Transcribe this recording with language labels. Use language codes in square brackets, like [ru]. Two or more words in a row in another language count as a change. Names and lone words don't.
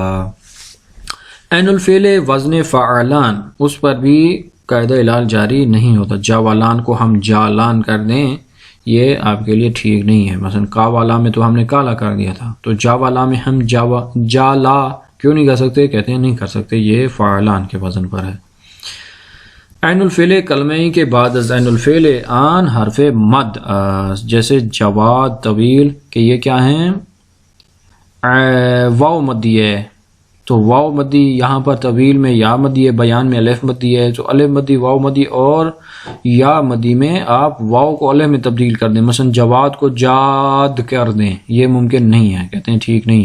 [ur] عین الفعل وزن فعلان، اس پر بھی قاعدہ علال جاری نہیں ہوتا۔ جاوالان کو ہم جالان کر دیں، یہ آپ کے لیے ٹھیک نہیں ہے۔ مثلا کاوالا میں تو ہم نے کالا کر دیا تھا، تو جاوالا میں ہم جالا کیوں نہیں کر سکتے؟ کہتے ہیں نہیں کر سکتے، یہ فعلان کے وزن پر ہے۔ عین الفعل کلمہ کے بعد از عین الفعل آن حرف مد، جیسے جواد، طویل، کہ یہ کیا ہیں؟ واو مدی ہے، تو واو مدی یہاں پر طویل میں یا مدی ہے، بیان میں الف مدی ہے، تو الف مدی، واو مدی اور یا مدی میں آپ واو کو الف میں تبدیل کر دیں، مثلا جواد کو جاد کر دیں، یہ ممکن نہیں ہے، کہتے ہیں ٹھیک نہیں ہے۔